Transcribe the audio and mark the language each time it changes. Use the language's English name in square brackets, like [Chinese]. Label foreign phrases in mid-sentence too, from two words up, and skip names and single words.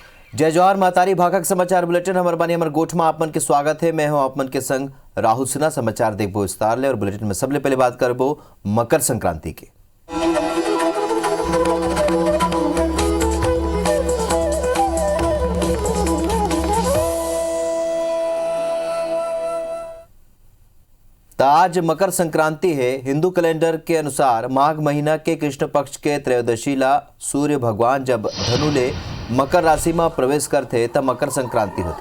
[Chhattisgarhi] जय जवाहर मातारी भाखक समाचार बुलेटिन हमर बानी हमर गोठ में आपमन के स्वागत है। मैं हूं आपमन के संग राहुल सिन्हा। समाचार देखबो विस्तार ले और बुलेटिन में सबले पहले बात करबो मकर संक्रांति की। आज मकर संक्रांति है। हिंदू कैलेंडर के अनुसार माघ महीना के कृष्ण पक्ष के त्रयोदशी ला सूर्य भगवान जब धनु ले मकर राशि में प्रवेश करते तब मकर संक्रांति होते।